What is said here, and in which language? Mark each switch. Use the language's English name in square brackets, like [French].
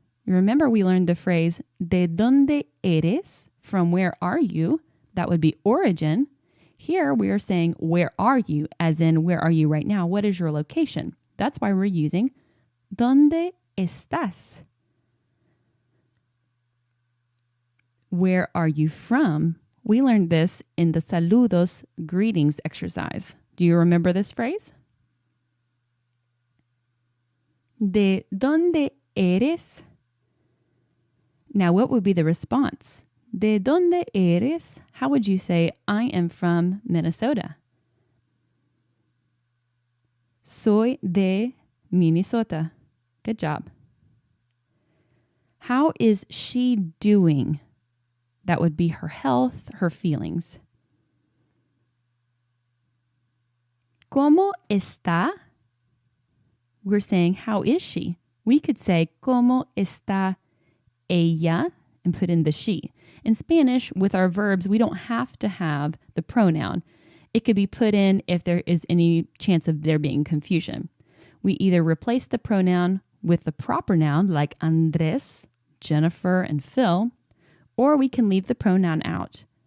[English] Remember we learned the phrase [Spanish] ¿de dónde eres? [English] From where are you? That would be origin. Here we are saying where are you? As in where are you right now? What is your location? That's why we're using [Spanish] dónde estás? [English] Where are you from? We learned this in the saludos greetings exercise. Do you remember this phrase? [Spanish] ¿De dónde eres? [English] Now, what would be the response? [Spanish] ¿De dónde eres? [English] How would you say, I am from Minnesota? [Spanish] Soy de Minnesota. [English] Good job. How is she doing? That would be her health, her feelings. [Spanish] ¿Cómo está? [English] We're saying, how is she? We could say, [Spanish] ¿Cómo está ella? [English] And put in the she. In Spanish, with our verbs, we don't have to have the pronoun. It could be put in if there is any chance of there being confusion. We either replace the pronoun with the proper noun, like Andres, Jennifer, and Phil, or we can leave the pronoun out.